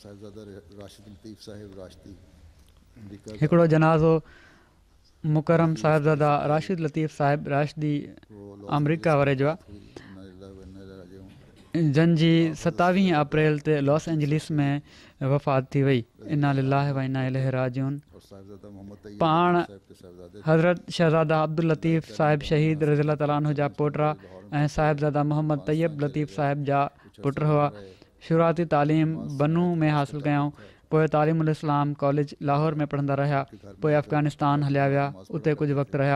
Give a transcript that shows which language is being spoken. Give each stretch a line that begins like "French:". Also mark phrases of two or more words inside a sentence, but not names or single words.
Sindhi: हिकिड़ो जनाज़ो मुकरम साहिबज़ादा राशिद लतीफ़ साहिब राशिदी अमरीका वारे जो आहे, जंहिंजी 27 अप्रैल ते लॉस एंजलिस में वफ़ात थी वई।
Arabic: إنا لله وإنا إليه راجعون.
Sindhi: पाण हज़रत शहज़ादा अब्दुल लतीफ़ साहिब शहीद
Arabic: رضي الله تعالى عنه
Sindhi: जा पोटा ऐं साहिबज़ादा मोहम्मद तैयब लतीफ़ साहिब जा पुट हुआ। शुरूआती तालीम बनू में हासिलु कयऊं, पोइ तालीमुल इस्लाम कॉलेज लाहौर में पढ़ंदा रहिया, पोइ अफ़गानिस्तान हलिया विया, उते कुझु वक़्तु रहिया।